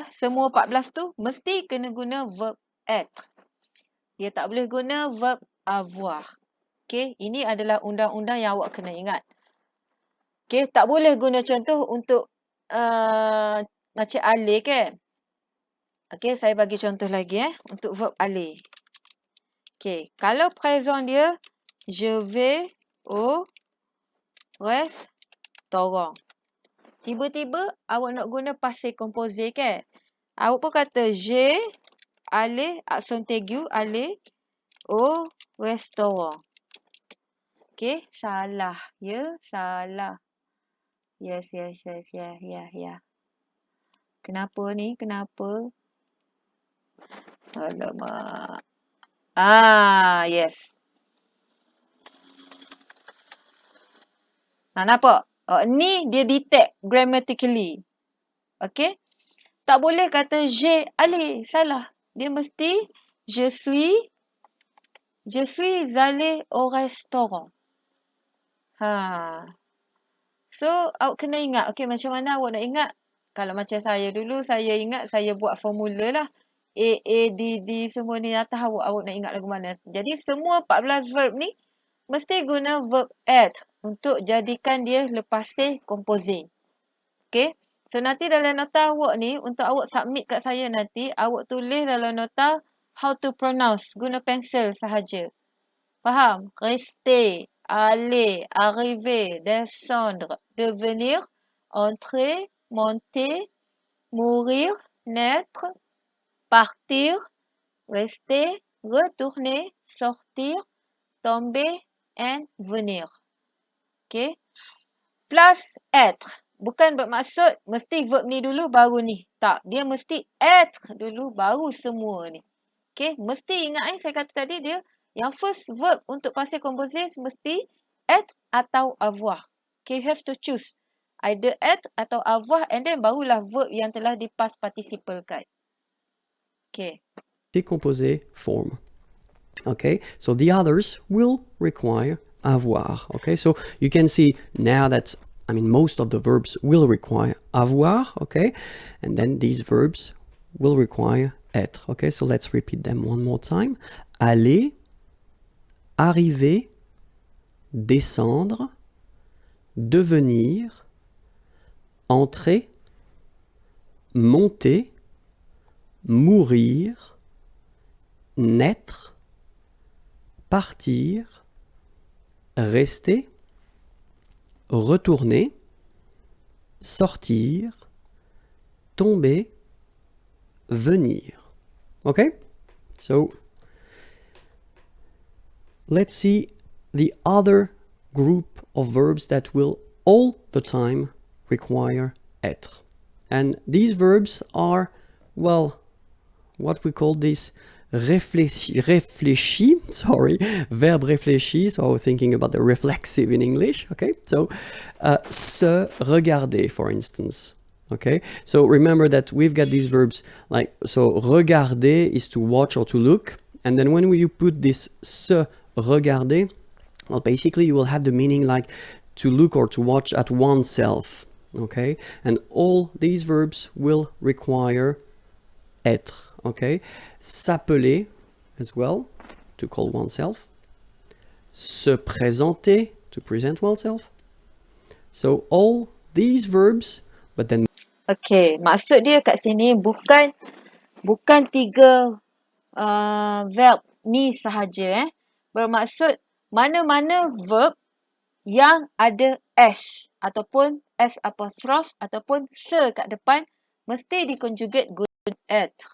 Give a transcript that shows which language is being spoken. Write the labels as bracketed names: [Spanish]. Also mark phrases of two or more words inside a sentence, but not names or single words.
[Malay] Semua 14 tu mesti kena guna verb être. Dia tak boleh guna verb avoir. Okay, ini adalah undang-undang yang awak kena ingat. Okay, tak boleh guna contoh untuk macam aller kan. Okay, saya bagi contoh lagi untuk verb aller. Okay, kalau présent dia, [French] je vais au restaurant. [Malay] Tiba-tiba awak nak guna [French] passé composé [Malay] kan. Awak pun kata [French] je aller, accent aigu, aller au restaurant. [Malay] Okay, salah. Ya, salah. Yes. Kenapa ni? Kenapa? Alamak. Yes. Nampak? Ni dia detect grammatically. Okay? Tak boleh kata [French] je allé. [Malay] Salah. Dia mesti [French] je suis allé au restaurant. [Malay] So, awak kena ingat. Okay, macam mana awak nak ingat? Kalau macam saya dulu, saya ingat saya buat formula lah. A, D, semua ni atas awak nak ingat lagu mana. Jadi, semua 14 verb ni mesti guna verb être untuk jadikan dia [French] le passé composé. [Malay] Okay. So, nanti dalam nota awak ni, untuk awak submit kat saya nanti, awak tulis dalam nota [English] how to pronounce. [Malay] Guna pensel sahaja. Faham? [French] Rester, aller, arriver, descendre, devenir, entrer, monter, mourir, naître, partir, rester, retourner, sortir, tomber, and venir. Okay? Plus être. [Malay] Bukan bermaksud mesti verb ni dulu baru ni. Tak. Dia mesti être dulu baru semua ni. Okay? Mesti ingat saya kata tadi dia yang [English] first verb [Malay] untuk [French] passé composé [Malay] mesti être atau avoir. [English] Okay, you have to choose. Either être atau avoir and then [Malay] barulah verb yang telah di [English] past participle kan. Okay. Composé form. Okay, so the others will require avoir. Okay, so you can see now that, most of the verbs will require avoir. Okay, and then these verbs will require être. Okay, so let's repeat them one more time. Aller, arriver, descendre, devenir, entrer, monter, mourir, naître, partir, rester, retourner, sortir, tomber, venir. Okay? So, let's see the other group of verbs that will all the time require être. And these verbs are, well, what we call this réfléchi, verb réfléchi, so thinking about the reflexive in English, okay? So, [French] se regarder, [English] for instance, okay? So remember that we've got these verbs like, so regarder is to watch or to look, and then when you put this [French] se regarder, [English] well, basically you will have the meaning like to look or to watch at oneself, okay? And all these verbs will require être, okay? S'appeler, as well, to call oneself. Se présenter, to present oneself. So all these verbs, but then [Malay] Okay, maksud dia kat sini bukan tiga verb ni sahaja. Bermaksud mana-mana verb yang ada S ataupun S apostrof ataupun se kat depan mesti diconjugate guna être.